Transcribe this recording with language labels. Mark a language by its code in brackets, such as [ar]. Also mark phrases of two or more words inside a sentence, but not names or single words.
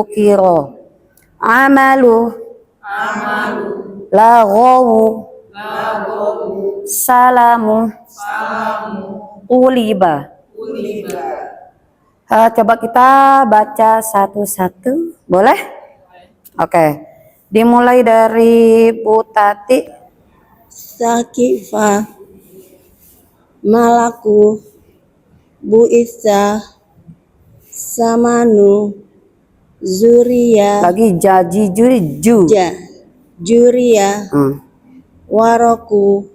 [ar] Amalu, laghawu, salamu, uliba. [id] Coba kita baca satu-satu, boleh? Oke. Dimulai dari Bu Tati. [ar] Sakifa, malaku, bu'itha, samanu, zuria. [id] Lagi [ar] juria, waroku.